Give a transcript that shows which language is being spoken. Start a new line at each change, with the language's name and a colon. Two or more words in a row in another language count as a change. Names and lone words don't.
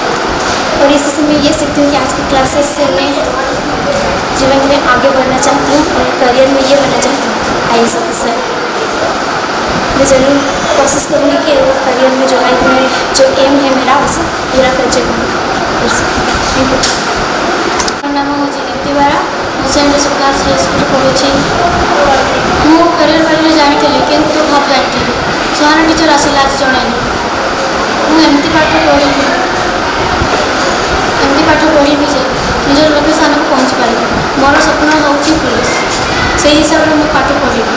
Hindi: और इसी से मैं ये सीखती हूँ कि आज की क्लासेस से मैं जीवन में आगे बढ़ना चाहती हूँ और करियर में ये बनना चाहती हूँ
English: IAS officer.
Hindi: मैं ज़रूर कोशिश करूँगी कि वो करियर में जो लाइफ में जो एम है मेरा उसे पूरा कर सकूँ।
English: thank you.
Odia: ମୋର ନାମ ହୁଁ ଦୀପ୍ତି ବେରା, ମୁଁ ସେଣ୍ଟ ଜୋସେଫ୍ ଗାର୍ଲସ ହାଇ ସ୍କୁଲ ପଢ଼ୁଛି। ମୁଁ କ୍ୟାରିୟର ବାରେରେ ଜାଣିଥିଲି କିନ୍ତୁ ଭାବ ଜାଣିଥିଲି ସୁହାନା ଟିଚର ଆସିଲା ଆଜି ଜଣେଇଲି। ମୁଁ ଏମିତି ପାଠ ପଢ଼ିବି ଯେ ନିଜର ଲକ୍ଷ୍ୟ ସ୍ଥାନକୁ ପହଞ୍ଚି ପାରିବି। ମୋର ସ୍ୱପ୍ନ ହେଉଛି ପୁଲିସ। ସେହି ହିସାବରେ ମୁଁ ପାଠ ପଢ଼ିବି।